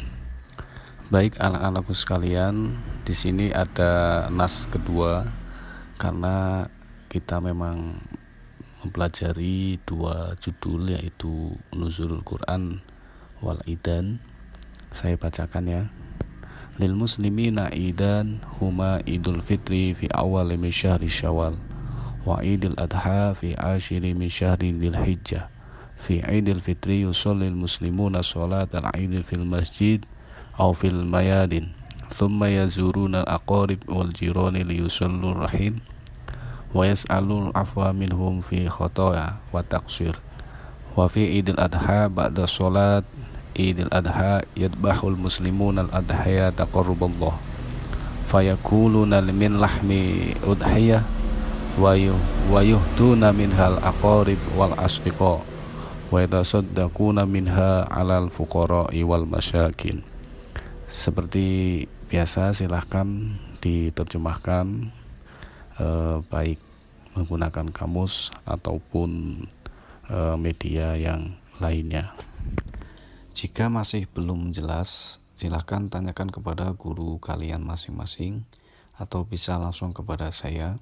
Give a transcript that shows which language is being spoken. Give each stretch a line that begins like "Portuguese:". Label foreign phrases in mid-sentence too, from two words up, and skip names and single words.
Indonesian: Baik anak-anakku sekalian, di sini ada nas kedua karena kita memang mempelajari dua judul, yaitu Nuzulul Quran wal Idan. Saya bacakan ya.
Arabic: للمسلمين عيدان هما عيد الفطر في أول من شهر شوال وعيد الأضحى في عاشر من شهر ذي الحجة. في عيد الفطر يصلي المسلمون صلاة العيد في المسجد أو في الميادين ثم يزورون الأقارب والجيران ليصلوا الرحم ويسألوا العفو منهم في الخطايا والتقصير. وفي عيد الأضحى بعد صلاة عيد الأضحى يذبح المسلمون الأضاحي تقربا لله فيأكلون من لحم الأضحية ويهدون منها الأقارب والأصدقاء ويتصدقون منها على الفقراء والمساكين.
Indonesian: Seperti biasa, silahkan diterjemahkan baik menggunakan kamus ataupun media yang lainnya. Jika masih belum jelas, silahkan tanyakan kepada guru kalian masing-masing atau bisa langsung kepada saya.